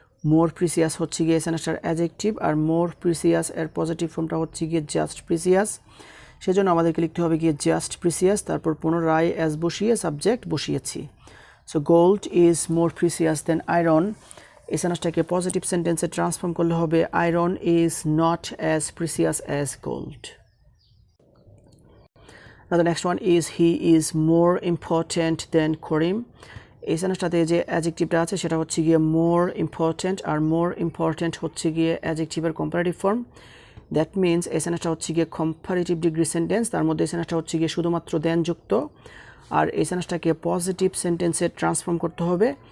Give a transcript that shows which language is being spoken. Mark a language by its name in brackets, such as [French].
[Bangla] মোর precious হচ্ছে গিয়ে সেন্টেন্সটার adjective, আর মোর precious এর পজিটিভ ফর্মটা হচ্ছে গিয়ে জাস্ট প্রিসিয়াস, সেজন্য আমাদেরকে লিখতে হবে গিয়ে জাস্ট প্রিসিয়াস, তারপর পুনরায় অ্যাজ বসিয়ে সাবজেক্ট বসিয়েছি। [English] So gold is more precious then iron. [Bangla] এই সেন্টেন্সটাকে পজিটিভ সেন্টেন্সে ট্রান্সফর্ম করলে হবে [English] Iron is not as precious as gold. Now the next one is he is more important than Karim. [Bangla] এই সেন্টেন্সটাতে যে অ্যাডজেক্টিভটা আছে সেটা হচ্ছে গিয়ে মোর ইম্পর্ট্যান্ট, আর মোর ইম্পর্ট্যান্ট হচ্ছে গিয়ে অ্যাডজেক্টিভের কম্পারেটিভ ফর্ম। [English] that means [Bangla] এই সেন্টেন্সটা হচ্ছে গিয়ে কম্পারেটিভ ডিগ্রি সেন্টেন্স। তার মধ্যে এই সেন্টেন্সটা হচ্ছে গিয়ে শুধুমাত্র দেন যুক্ত, আর এই সেন্টেন্সটাকে পজিটিভ সেন্টেন্সে ট্রান্সফর্ম করতে হবে।